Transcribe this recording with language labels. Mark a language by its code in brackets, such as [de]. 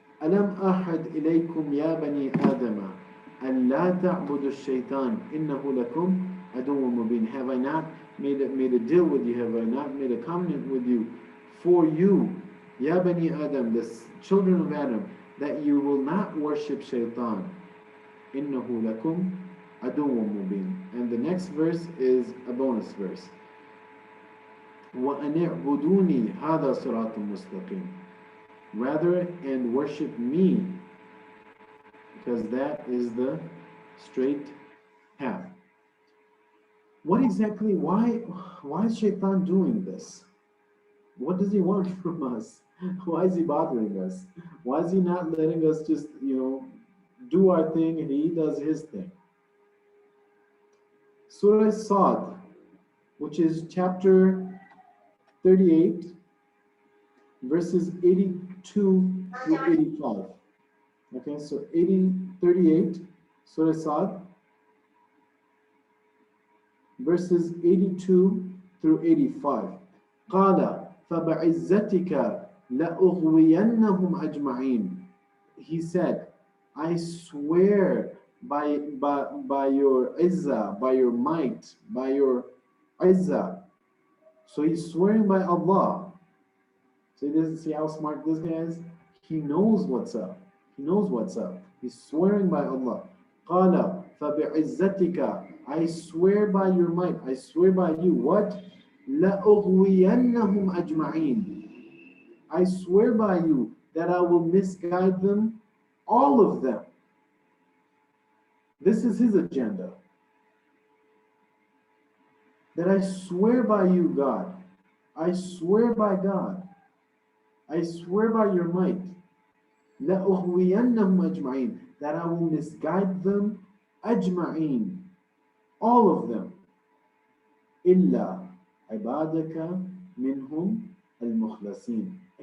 [ar] ألم أحد إليكم يا بني آدم أن لا تعبدوا الشيطان إنه لكم عدو مبين. [en] Have I not made a deal with you? Have I not made a covenant with you for you, [ar] يا بني آدم, [en] the children of Adam, that you will not worship shaitan. [ar] إنه لكم عدو مبين. [en] And the next verse is a bonus verse. [ar] وأن اعبدوني هذا صراط مستقيم. [en] Rather, and worship me, because that is the straight path. What exactly, why is shaitan doing this? What does he want from us? Why is he bothering us? Why is he not letting us just, do our thing and he does his thing? Surah Sad, which is chapter 38, verses 82 through 85. Okay, so 38, Surah Sad, verses 82 through 85. [ar] قال فبعزتك لأغوينهم أجمعين. [en] He said, I swear by your izzah, by your might, by your izzah. So he's swearing by Allah. So he doesn't see how smart this guy is. He knows what's up. He knows what's up. He's swearing by Allah. [ar] قال فبعزتك, [en] I swear by your might, I swear by you. What? [ar] لأغوينهم أجمعين. [en] I swear by you that I will misguide them, all of them. This is his agenda. That I swear by you, God. I swear by God. I swear by your might. [ar] لأغوينهم أجمعين. [en] That I will misguide them, أجمعين. All of them. [ar] إلا عبادك منهم المخلصين.